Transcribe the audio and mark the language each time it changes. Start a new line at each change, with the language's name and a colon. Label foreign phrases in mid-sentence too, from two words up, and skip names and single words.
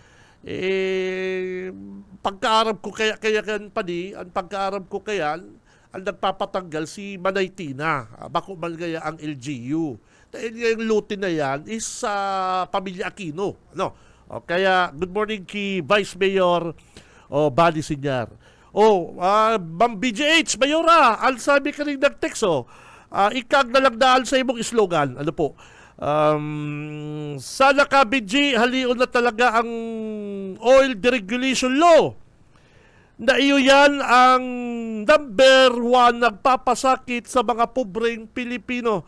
Bikol: Pagkaarap ko kaya kan pa di, ang pagkaarap ko kaya, ang nagpapatanggal si Manay Tina, bako man kaya ang LGU.
Filipino: Dahil yung lutin na yan is sa pamilya Aquino. Ano?
Bikol: Kaya,
English: good morning
Bikol: ki Vice Mayor Bali Senior. Ma'am BGH, Mayora, ang sabi ka rin nag-text, ikag na lang daan sa imong slogan. Ano po? Sana ka, BG, halion na talaga ang
English: oil deregulation law.
Bikol: Na iyo yan ang number 1 nagpapasakit sa mga pobreng Pilipino.